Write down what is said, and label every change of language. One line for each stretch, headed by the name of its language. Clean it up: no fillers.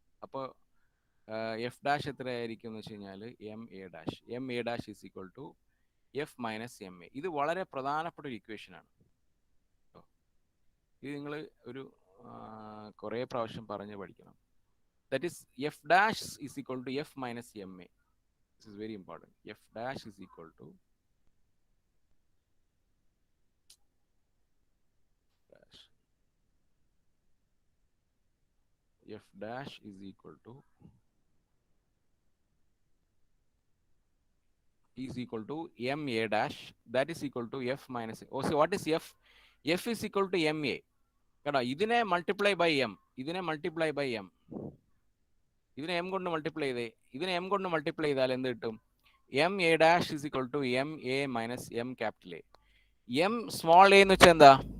Malayalam: അപ്പോൾ F dash എത്രയായിരിക്കും എന്ന് വെച്ച് കഴിഞ്ഞാൽ
English: M A dash is equal to F minus M A.
Malayalam: ഇത് വളരെ പ്രധാനപ്പെട്ട ഒരു ഇക്വേഷനാണ്. ഇത് നിങ്ങൾ ഒരു കുറേ പ്രാവശ്യം പറഞ്ഞ് പഠിക്കണം.
English: That is F dash is equal to F minus M A. This is very important. F dash is equal to F dash is equal to M A dash, that is equal to F minus A. Oh, so what is F? F is equal to M A.
Malayalam: കേട്ടോ, ഇതിനെ multiply by M, ഇതിനെ multiply by M, ഇതിനെ M കൊണ്ട് multiply ചെയ്തേ, ഇതിനെ M കൊണ്ട് multiply ചെയ്താൽ എന്ത് കിട്ടും?
English: M A dash is equal to M A minus M capital A.
Malayalam: M small A എന്ന് വെച്ചാൽ എന്താ?